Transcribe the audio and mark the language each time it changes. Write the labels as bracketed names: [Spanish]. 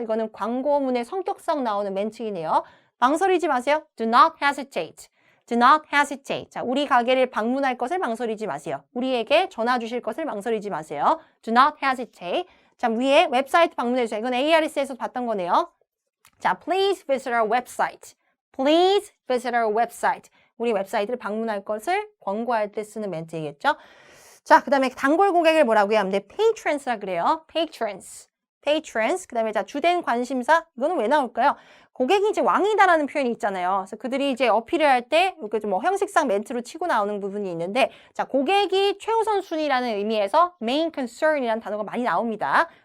[Korean] 이거는 광고문의 성격상 나오는 멘트이네요. 망설이지 마세요. Do not hesitate. Do not hesitate. 자, 우리 가게를 방문할 것을 망설이지 마세요. 우리에게 전화 주실 것을 망설이지 마세요. [English] Do not hesitate. [Korean] 자, 위에 웹사이트 방문해주세요. 이건 ARS에서 봤던 거네요. [English] 자, please visit our website. Please visit our website. [Korean] 우리 웹사이트를 방문할 것을 권고할 때 쓰는 멘트이겠죠. 자, 그 다음에 단골 고객을 뭐라고 해야 하는데 patrons라 그래요. [English] patrons. [Korean] 그 다음에 자, 주된 관심사. 이거는 왜 나올까요? 고객이 이제 왕이다라는 표현이 있잖아요. 그래서 그들이 이제 어필을 할 때 이렇게 좀 뭐 형식상 멘트로 치고 나오는 부분이 있는데, 자, 고객이 최우선 순위라는 의미에서 main concern이라는 단어가 많이 나옵니다.